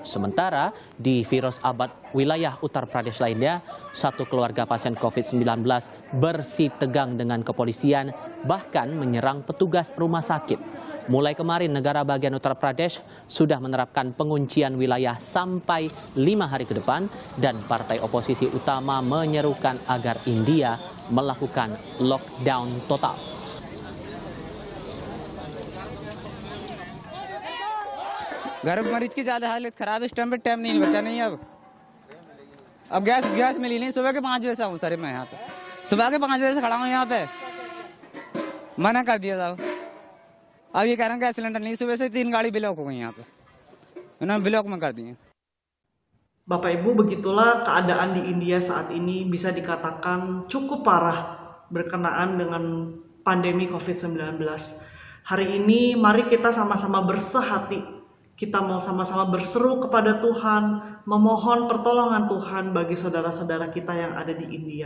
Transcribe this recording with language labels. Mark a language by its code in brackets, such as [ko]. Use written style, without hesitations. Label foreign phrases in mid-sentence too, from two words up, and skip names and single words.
[id] Sementara di Firoz Abad, wilayah Uttar Pradesh lainnya, satu keluarga pasien COVID-19 bersitegang dengan kepolisian, bahkan menyerang petugas rumah sakit. Mulai kemarin, negara bagian Uttar Pradesh sudah menerapkan penguncian wilayah sampai 5 hari ke depan dan partai oposisi utama menyerukan agar India melakukan lockdown total. [hi] घर में मरीज की ज्यादा हालत खराब है, इस टाइम पे टाइम नहीं बचा नहीं है। अब गैस मिली नहीं, सुबह के 5 बजे से हूँ सर मैं यहाँ पे, सुबह के 5 बजे से खड़ा हूँ यहाँ पे, मना कर दिया साहब। अब ये कह रहे हैं [en] gas cylinder [hi] नहीं, सुबह से 3 गाड़ी ब्लॉक हो गई यहाँ पे, उन्होंने ब्लॉक में कर दिए। [id] Bapak Ibu, begitulah keadaan di India saat ini, bisa dikatakan cukup parah berkenaan dengan pandemi COVID-19. Hari ini mari kita sama-sama bersehati. Kita mau sama-sama berseru kepada Tuhan, memohon pertolongan Tuhan bagi saudara-saudara kita yang ada di India.